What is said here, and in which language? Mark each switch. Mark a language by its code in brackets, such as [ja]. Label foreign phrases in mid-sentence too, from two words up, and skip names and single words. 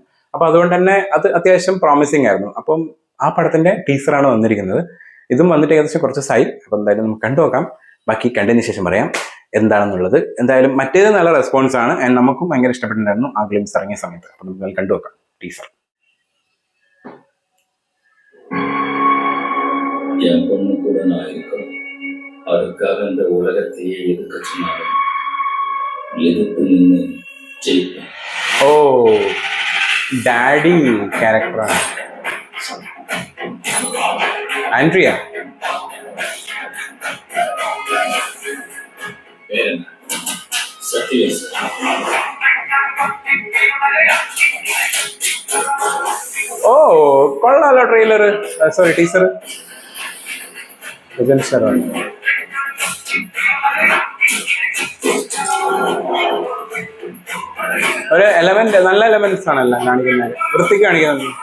[ml] അപ്പൊ അതുകൊണ്ട് തന്നെ അത് അത്യാവശ്യം പ്രോമിസിങ് ആയിരുന്നു. അപ്പം ആ പടത്തിന്റെ ടീസറാണ് വന്നിരിക്കുന്നത്. ഇതും വന്നിട്ട് ഏകദേശം കുറച്ച് സായി. അപ്പൊ എന്തായാലും നമുക്ക് കണ്ടുനോക്കാം. ബാക്കി കണ്ടതിന് ശേഷം പറയാം എന്താണെന്നുള്ളത്. എന്തായാലും മറ്റേത് നല്ല റെസ്പോൺസ് ആണ്. നമുക്കും ഭയങ്കര ഇഷ്ടപ്പെട്ടിട്ടുണ്ടായിരുന്നു ആ ഗ്ലിംസ് ഇറങ്ങിയ സമയത്ത്. അപ്പൊ നമുക്ക് കണ്ടുനോക്കാം ടീസർ. [ta] என் பொண்ணு கூட நான் இருக்கணும். அதுக்காக இந்த உலகத்தையே எதிர்க்க சொன்னாலும் எதிர்த்து நின்று ஜெயிப்பேன். ஓ, [en] daddy character? [ta] ஆண்ட்ரியா சத்யவேல். [ml] ഓ കൊള്ളാലോ [en] trailer, sorry teaser. [ml] ഒരു എലമെന്റ്, നല്ല എലമെന്റ്സ് ആണല്ലോ കാണിക്കുന്നത്, വൃത്തിക്ക് കാണിക്കുന്നത്.